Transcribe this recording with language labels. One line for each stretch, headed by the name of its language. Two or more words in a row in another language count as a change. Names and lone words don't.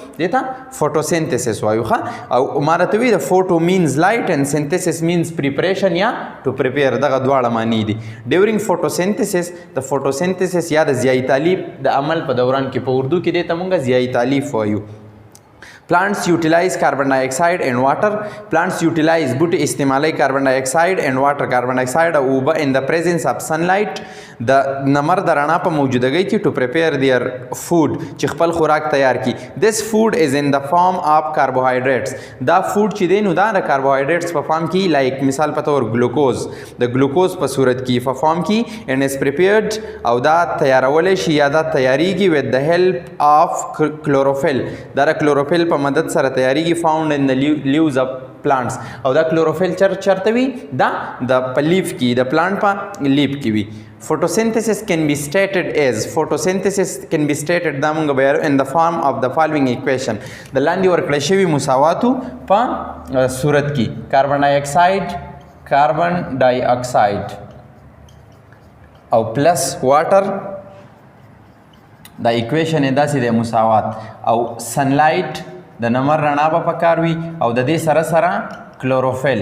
Pashto: دې ته فوټوسنتھسس وایو ښه. او ما راته وایي د
English: photo means light and synthesis means preparation
Pashto: یا
English: to prepare.
Pashto: دغه دواړه معنی دي.
English: during photosynthesis
Pashto: د فوټوسنتھسس یا د ضیاء تعلیب د عمل په دوران کې په اردو کې دې ته مونږ ضیاء تعلیب وایو.
English: Plants utilize carbon dioxide and water. Plants utilize
Pashto: بوټي استعمالي
English: carbon dioxide and water. carbon dioxide
Pashto: او اوبه
English: in the presence of sunlight
Pashto: د نمر د رڼا په موجودګۍ کې
English: to prepare their food
Pashto: چې خپل خوراک تیار کړي.
English: This food is in the form of carbohydrates.
Pashto: دا فود چې دی نو دا د carbohydrates په فارم کې لایک مثال په تور ګلوکوز د ګلوکوز په صورت کې په فارم کې
English: and is prepared
Pashto: او دا تیارول شي یا دا تیاریږي
English: with the help of chlorophyll.
Pashto: دا د کلوروفیل په مدد سره تیاریږي
English: found in the leaves of plants.
Pashto: او دا کلوروفیل چرته وي؟ دا د په لیف کې، د پلانټ په لیف کې وي.
English: Photosynthesis can be stated
Pashto: دا مونږ به
English: in the form of the following equation.
Pashto: د لاندې ورکړل شوي مساواتو په صورت کې
English: carbon dioxide
Pashto: او
English: plus water.
Pashto: دا اکویشن یې داسې دی مساوات. او سنلایټ د نمر رڼا به پکار وي او د دې سره سره کلوروفیل.